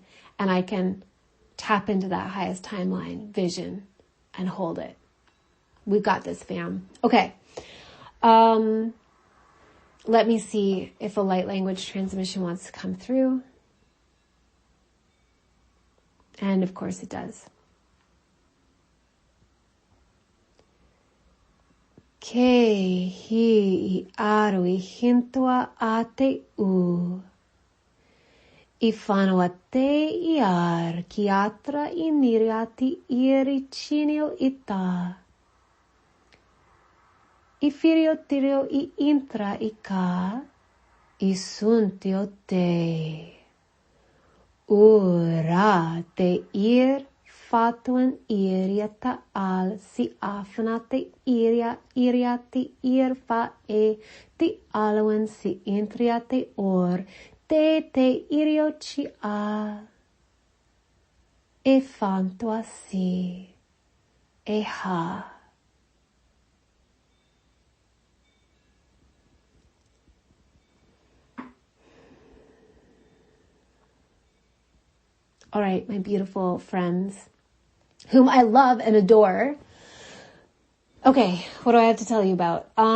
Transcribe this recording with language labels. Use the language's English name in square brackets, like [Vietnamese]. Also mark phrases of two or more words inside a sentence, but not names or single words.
[English] And I can tap into that highest timeline vision and hold it. We've got this, fam. Okay. Let me see if a light language transmission wants to come through. And of course it does. Ke hi aru I hintua ate u. I whanauate I ar ki atra I niriati iri chinio ita. I whirio tirio I intra I ka. I suntio te. Ura te ir fatuan iriata al si afanate iriati irfa ti alawan si intriate or te irioci al e fanto asi e ha. All right, my beautiful friends, whom I love and adore. Okay, what do I have to tell you about?